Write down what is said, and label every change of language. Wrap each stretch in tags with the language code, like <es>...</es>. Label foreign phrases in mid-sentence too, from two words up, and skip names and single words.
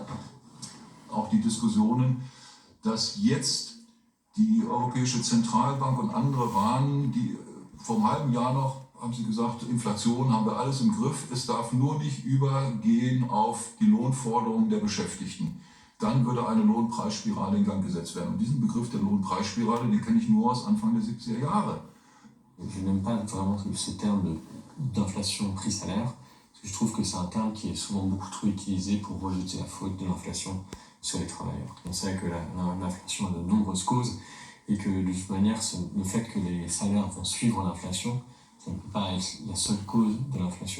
<de>Auch die Diskussionen, dass jetzt die Europäische Zentralbank und andere warnen, die vor einem halben Jahr noch, haben sie gesagt, Inflation haben wir alles im Griff, es darf nur nicht übergehen auf die Lohnforderungen der Beschäftigten. Dann würde eine Lohnpreisspirale in Gang gesetzt werden. Und diesen Begriff der Lohnpreisspirale, den kenne ich nur aus Anfang der 70er Jahre.</de> <fr>Je n'aime pas vraiment ce terme d'inflation prix-salaire, parce que je trouve que c'est un terme qui est souvent beaucoup trop utilisé pour rejeter la faute de l'inflation sur les travailleurs. On sait que l'inflation a de nombreuses causes et que de toute manière, le fait que les salaires vont suivre l'inflation, ça ne peut pas être la seule cause de l'inflation.</fr>